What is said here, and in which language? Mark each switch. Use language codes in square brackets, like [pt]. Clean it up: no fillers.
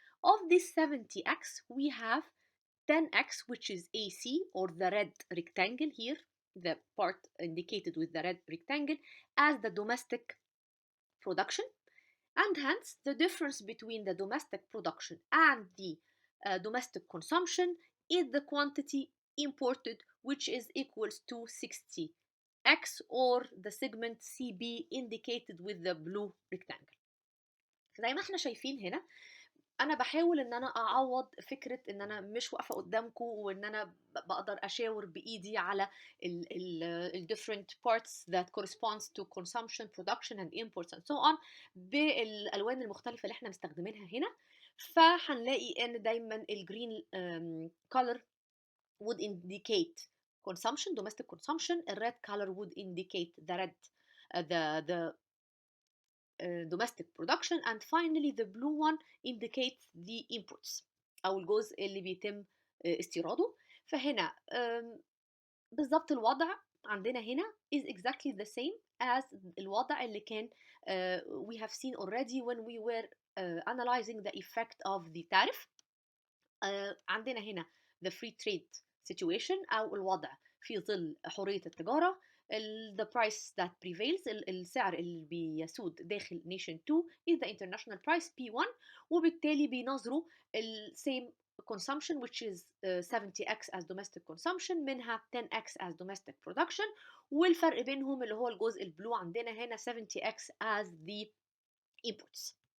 [en] Of this 70x, we have 10x, which is AC, or the red rectangle here, the part indicated with the red rectangle, as the domestic production, and hence the difference between the domestic production and the domestic consumption is the quantity imported, which is equals to 60x, or the segment CB indicated with the blue rectangle. [ar] زي ما احنا شايفين هنا انا بحاول ان انا اعوض فكره ان انا مش واقفه قدامكم وان انا بقدر اشاور بايدي على ال [en] different parts that corresponds to consumption, production and imports and so on [ar] بالالوان المختلفه اللي احنا مستخدمينها هنا. فهنلاقي ان دايما الجرين [en] color would indicate consumption, domestic consumption. The red color would indicate the red the domestic production, and finally the blue one indicates the imports [ar] أو الجزء اللي بيتم استيراده. فهنا بالضبط الوضع عندنا هنا [en] is exactly the same as [ar] الوضع اللي كان [en] we have seen already when we were analyzing the effect of the tariff. [ar] عندنا هنا [en] the free trade situation [ar] أو الوضع في ظل حرية التجارة. [en] the price that prevails, [ar] السعر اللي بيسود داخل [en] nation 2 is the international price P1, [ar] وبالتالي بينظروا [en] same consumption which is 70x as domestic consumption [ar] منها [en] 10x as domestic production, [ar] والفرق بينهم اللي هو الجزء البلو عندنا هنا [en] 70x as the imports.